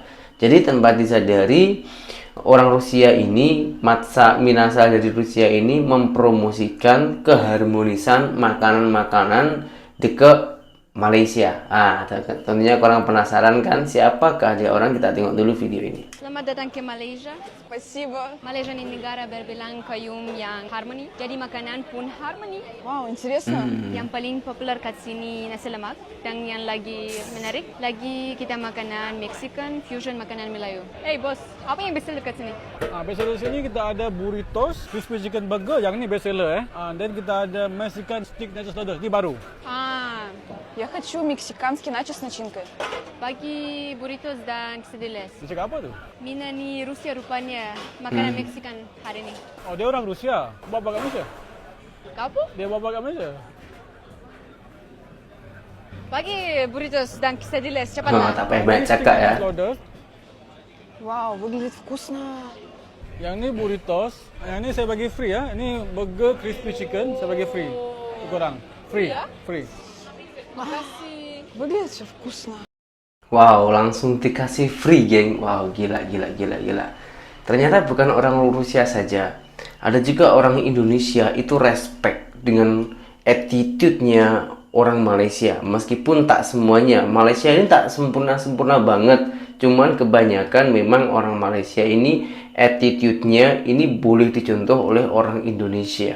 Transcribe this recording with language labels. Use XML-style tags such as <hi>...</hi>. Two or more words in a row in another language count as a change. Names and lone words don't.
<id>Jadi tanpa disadari, orang Rusia ini, Minasa dari Rusia ini mempromosikan keharmonisan makanan-makanan ke Malaysia. Tentunya orang penasaran kan siapakah dia orang, kita tengok dulu video ini.</id> <ms>Selamat datang ke Malaysia.</ms> <ru>Спасибо.</ru> <ms>Malaysia ini negara berbilang kaum yang harmoni. Jadi makanan pun harmoni.</ms> <ru>Вау, интересно.</ru> <ms>Yang paling populer kat sini nasi lemak. Dan yang lagi menarik, lagi kita makanan Mexican, fusion makanan Melayu. Hey bos, apa yang bestseller kat sini? Bestseller sini kita ada burritos,</ms> <en>crispy chicken burger,</en> <ms>yang ini bestseller dan kita ada</ms> <en>Mexican stick nachos noodles,</en> <ms>ini baru.</ms> <ru>Я хочу мексиканский начос с начинкой.</ru> <ms>Bagi burritos dan quesadillas. Dia cakap apa tu? Mina ni Rusia rupanya makanan Mexican hari ni. Oh, dia orang Rusia. Bawa kat Malaysia? Kau apa? Dia bawa kat Malaysia? Bagi burritos dan quesadillas cepatlah. Tak payah banyak cakap ya. Noodles.</ms> <ru>Вау, выглядит вкусно.</ru> <ms>Yang ni burritos, yang ni saya bagi free ya. Ini burger</ms> <en>crispy chicken,</en> <ms>saya bagi free. Korang,</ms> <en>free, free.</en> <id>Makasih.</id> <ru>Выглядит все вкусно.</ru> <id>Wow, langsung dikasih free, geng. Wow, gila. Ternyata bukan orang Rusia saja. Ada juga orang Indonesia itu respect dengan attitude-nya orang Malaysia. Meskipun tak semuanya. Malaysia ini tak sempurna-sempurna banget. Cuman kebanyakan memang orang Malaysia ini attitude-nya ini boleh dicontoh oleh orang Indonesia.</id>